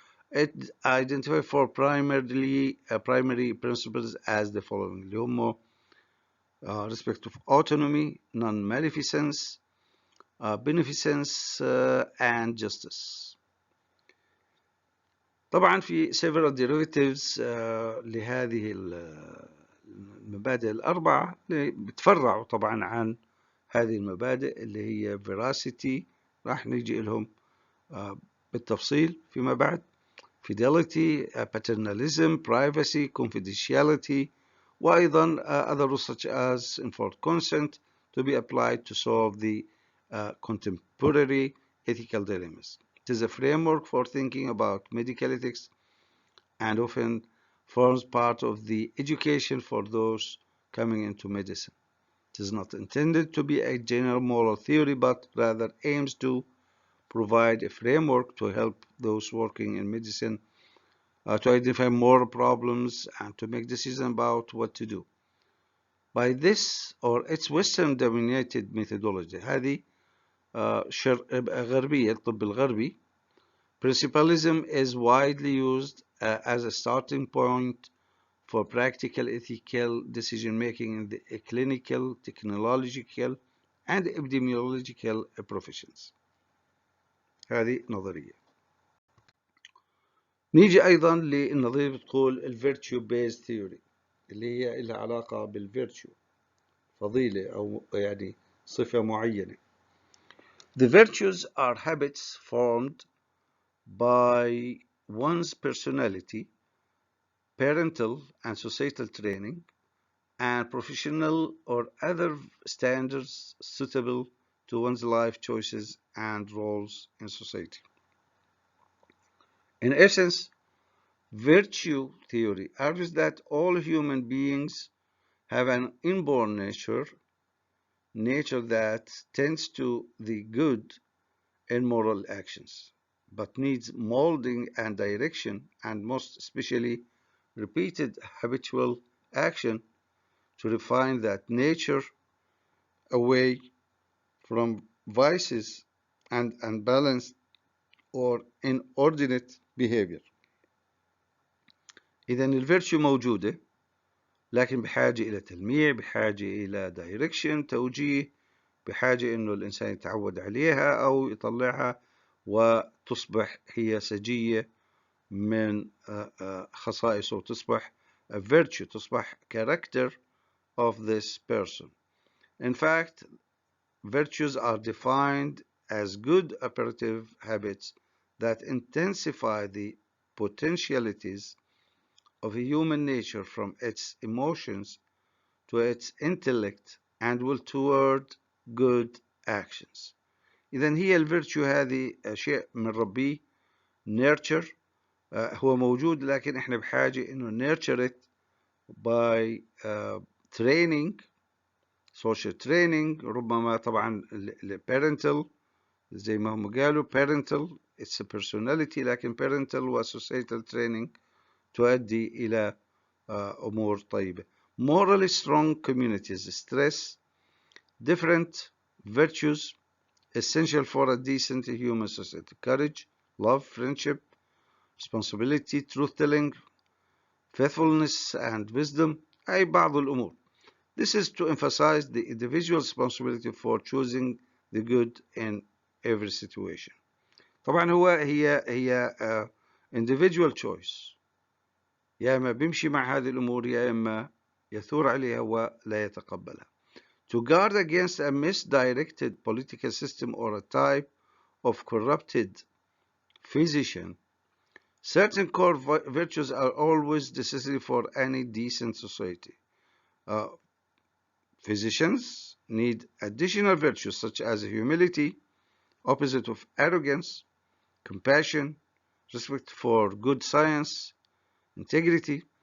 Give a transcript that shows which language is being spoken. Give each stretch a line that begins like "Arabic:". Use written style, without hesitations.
English: It identified 4 primary principles as the following,
Arabic: اللي هم
English: respect of autonomy, non-maleficence, beneficence, and justice.
Arabic: طبعا في
English: several derivatives
Arabic: لهذه المبادئ الأربعة اللي بتفرعوا طبعا عن هذه المبادئ اللي هي veracity، راح نيجي لهم بالتفصيل فيما بعد.
English: Fidelity, paternalism, privacy, confidentiality،
Arabic: وأيضا
English: other rules such as informed consent to be applied to solve the contemporary ethical dilemmas. It is a framework for thinking about medical ethics and often forms part of the education for those coming into medicine. It is not intended to be a general moral theory, but rather aims to provide a framework to help those working in medicine to identify moral problems and to make decisions about what to do. By this or its Western dominated methodology،
Arabic: هذه غربية، الطب الغربي.
English: Principalism is widely used as a starting point for practical ethical decision making in the clinical, technological, and epidemiological professions.
Arabic: هذه نظرية. نيجي أيضا للنظرية بتقول الفيرتشو بيز ثيوري، اللي هي لها علاقة بالفيرتشو، فضيلة أو يعني صفة معينة.
English: The virtues are habits formed by one's personality, parental and societal training, and professional or other standards suitable to one's life choices and roles in society. In essence, virtue theory argues that all human beings have an inborn nature that tends to the good in moral actions, but needs molding and direction, and most especially repeated habitual action to refine that nature away from vices and unbalanced or inordinate behavior.
Arabic: إذا الفيرتشو موجودة، لكن بحاجة إلى تلميع، بحاجة إلى دايركشن، توجيه، بحاجة إنه الإنسان يتعود عليها أو يطلعها وتصبح هي سجية من خصائصه، تصبح
English: a virtue،
Arabic: تصبح
English: character of this person. In fact, virtues are defined as good operative habits that intensify the potentialities of human nature from its emotions to its intellect and will toward good actions.
Arabic: إذن هي الفيرتشو هذه شيء بنربيه nurture، هو موجود لكن احنا بحاجة انه
English: nurture it by training، social training،
Arabic: ربما طبعا parental زي ما هم قالوا
English: parental it's a personality،
Arabic: لكن parental و
English: societal training
Arabic: تؤدي إلى أمور طيبة.
English: Morally strong communities stress different virtues essential for a decent human society: courage, love, friendship, responsibility, truth-telling, faithfulness, and wisdom.
Arabic: أي بعض الأمور.
English: This is to emphasize the individual responsibility for choosing the good in every situation.
Arabic: طبعا هي
English: individual choice،
Arabic: يا إما بيمشي مع هذه الأمور يا إما يثور عليها ولا يتقبلها.
English: To guard against a misdirected political system or a type of corrupted physician, certain core virtues are always necessary for any decent society. Physicians need additional virtues such as humility, opposite of arrogance, compassion, respect for good science, integrity.